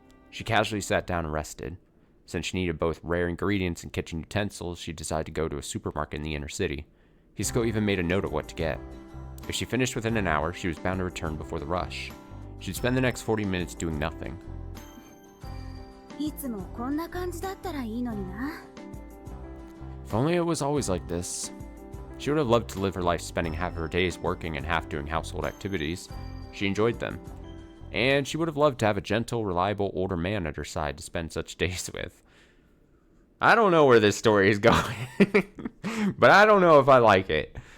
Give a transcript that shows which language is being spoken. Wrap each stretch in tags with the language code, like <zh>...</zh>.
<en>She casually sat down and rested. Since she needed both rare ingredients and kitchen utensils, she decided to go to a supermarket in the inner city. Hisako even made a note of what to get. If she finished within an hour, she was bound to return before the rush. She'd spend the next 40 minutes doing nothing.</en> <ja>いつもこんな感じだったらいいのにな。</ja> <en>If only it was always like this. She would have loved to live her life spending half of her days working and half doing household activities. She enjoyed them. And she would have loved to have a gentle, reliable older man at her side to spend such days with. I don't know where this story is going, but I don't know if I like it.</en>